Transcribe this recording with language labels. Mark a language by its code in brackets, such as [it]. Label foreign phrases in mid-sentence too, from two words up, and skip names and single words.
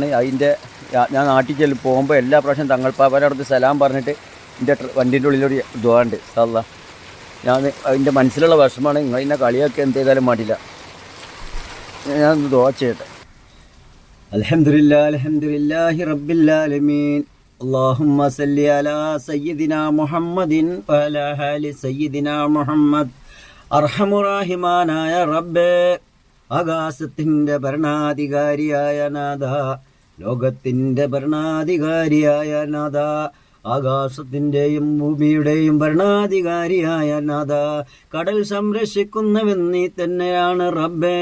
[ml] അതിൻ്റെ ഞാൻ നാട്ടിൽ പോകുമ്പോൾ എല്ലാ പ്രാവശ്യം തങ്ങൾപ്പാപ്പാൻ്റെ അടുത്ത് സലാം പറഞ്ഞിട്ട് എൻ്റെ വണ്ടീൻ്റെ ഉള്ളിലൊരു ദുആ ഉണ്ട്. ഇൻഷാല്ലാ ഞാൻ അതിൻ്റെ മനസ്സിലുള്ള വിഷമമാണ്. നിങ്ങൾ എന്നെ കളിയൊക്കെ എന്ത് ചെയ്താലും മടിയില്ല. ഞാൻ ദുആ ചെയ്യട്ടെ. [ar] الحمد لله رب العالمين. اللهم صل على سيدنا محمد وعلى آل سيدنا മുഹമ്മദ്. [ml] അർഹമുറാഹിമാനായ റബ്ബേ, ആകാശത്തിൻ്റെ ഭരണാധികാരിയായ നാഥ, ലോകത്തിൻ്റെ ഭരണാധികാരിയായ നാഥ, ആകാശത്തിൻ്റെയും ഭൂമിയുടെയും ഭരണാധികാരിയായ നാഥ, കടൽ സംരക്ഷിക്കുന്നവൻ നീ തന്നെയാണ് റബ്ബേ.